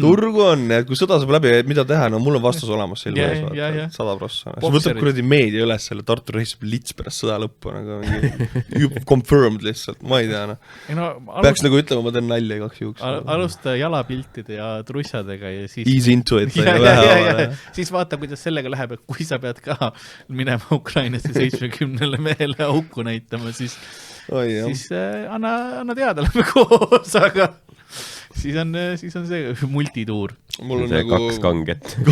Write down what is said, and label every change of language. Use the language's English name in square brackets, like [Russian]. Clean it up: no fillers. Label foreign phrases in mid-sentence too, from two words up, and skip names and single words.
[Estonian] Turgu on, ja kui sõda saab läbi, mida teha, no mul on vastus olemas silma ees, 100%. See võtab kuradi meedia üles selle Tartu reisib lits pärast sõda lõppu, nagu confirmed lihtsalt, ma ei tea. Peaks nagu ütlema, ma teen nalja igaks juhuks. Alusta jalapiltide ja trussadega ja siis... [English] Ease into it. [Estonian] Siis vaata, kuidas sellega läheb, et kui sa pead ka minema Ukrainasse 70 mehele auku näitama, siis anna teada, lähme koos, aga siis on see multituur. Mul on see nagu... 2 kanget.